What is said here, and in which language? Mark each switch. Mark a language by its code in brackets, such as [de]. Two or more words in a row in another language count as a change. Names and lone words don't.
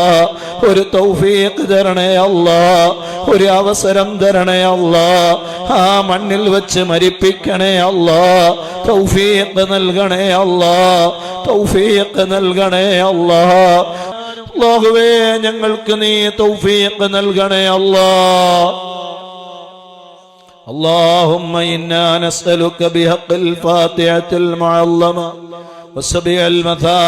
[ml] ഒരു തൗഫീഖ് തരണേ അല്ലാ. ഒരു അവസരം തരണേ അല്ലാ. ആ മണ്ണിൽ വെച്ച് മരിപ്പിക്കണേ അല്ലാ. തൗഫീഖ് നൽകണേ അല്ലാ. തൗഫീഖ് നൽകണേ അല്ലാ. അല്ലാഹുവേ ഞങ്ങൾക്ക് നീ തൗഫീഖ് നൽകണേ അല്ലാ. [ar] اللهم إنا نسألك بحق الفاتحة المعلمة وسبع المثاني